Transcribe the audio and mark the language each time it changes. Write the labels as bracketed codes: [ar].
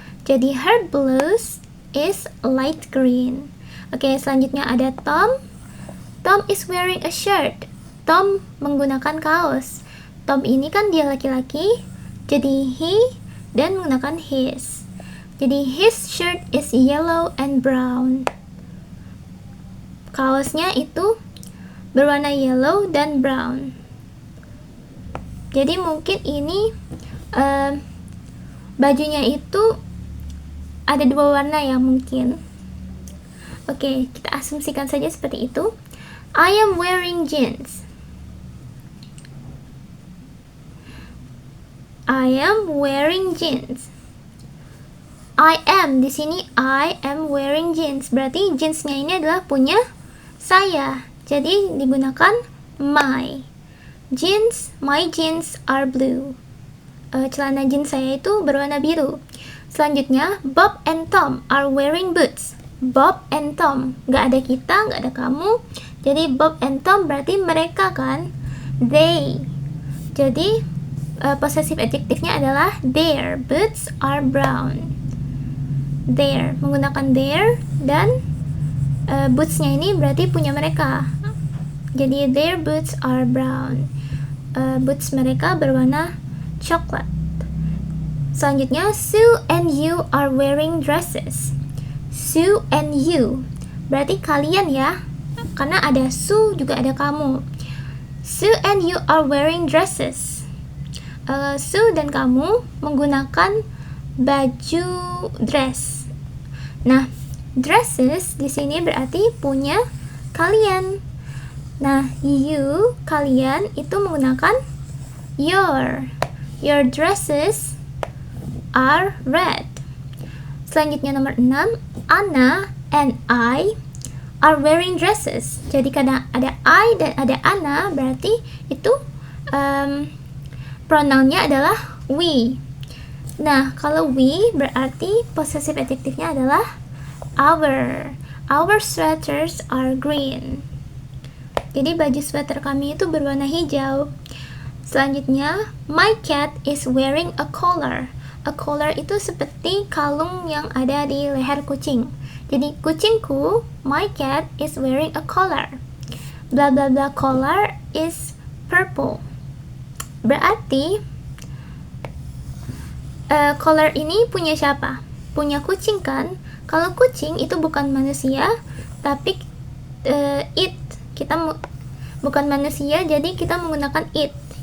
[en] Jadi her blouse is light green. [id] Oke, selanjutnya ada [en] Tom. Tom is wearing a shirt. [id] Tom menggunakan kaos. Tom ini kan dia laki-laki, jadi he dan menggunakan his. [en] Jadi his shirt is yellow and brown. [id] Kaosnya itu berwarna yellow dan brown. Jadi mungkin ini bajunya itu ada dua warna ya mungkin. Oke, kita asumsikan saja seperti itu. [en] I am wearing jeans. I am wearing jeans. I am [id] di sini [en] I am wearing jeans. [id] Berarti jeansnya ini adalah punya saya. Jadi digunakan [en] my. Jeans, my jeans are blue. [id] Celana jeans saya itu berwarna biru. [en] Selanjutnya, Bob and Tom are wearing boots. [id] Bob and Tom, nggak ada kita, nggak ada kamu. Jadi Bob and Tom berarti mereka kan. They. Jadi possessive adjectivenya adalah [en] their boots are brown. [id] Their, menggunakan their dan bootsnya ini berarti punya mereka. Jadi [en] their boots are brown. [id] Boots mereka berwarna coklat. [en] Selanjutnya, Sue and you are wearing dresses. Sue and you [id] berarti kalian ya, karena ada Sue juga ada kamu. [en] Sue and you are wearing dresses. [id] Sue dan kamu menggunakan baju dress. Nah, dresses di sini berarti punya kalian. Nah, you, kalian itu menggunakan your. [en] Your dresses are red. [id] Selanjutnya nomor 6, [en] Anna and I are wearing dresses. [id] Jadi karena ada I dan ada Anna, berarti itu pronounnya adalah we. Nah, kalau we berarti possessive adjectivenya adalah our. [en] Our sweaters are green. [id] Jadi baju sweater kami itu berwarna hijau. [en] Selanjutnya, my cat is wearing a collar. [id] A collar itu seperti kalung yang ada di leher kucing. Jadi kucingku, [en] my cat is wearing a collar. Blah blah blah collar is purple. [id] Berarti collar ini punya siapa? Punya kucing kan? Kalau kucing itu bukan manusia, tapi it. Kita bukan manusia, jadi kita menggunakan it.